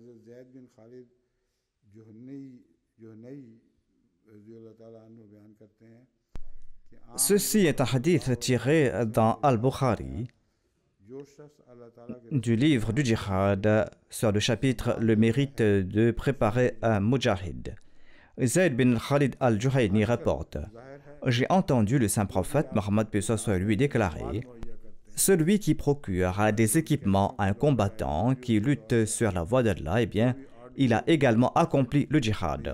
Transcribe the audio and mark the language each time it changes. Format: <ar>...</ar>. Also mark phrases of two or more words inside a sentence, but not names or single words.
<ur>حضرت زید بن خالد جہنی</ur> <ar>رضی اللہ تعالیٰ عنہ</ar> <ur>بیان کرتے ہیں کہ</ur> <fr>Ceci est un hadith tiré dans Al-Bukhari du livre du djihad sur le chapitre « Le mérite de préparer un mujahid ». Zayd bin Khalid al-Juhayni rapporte: j'ai entendu le saint prophète Mohammed lui déclarer: celui qui procure des équipements à un combattant qui lutte sur la voie d'Allah, eh bien, il a également accompli le djihad.</fr>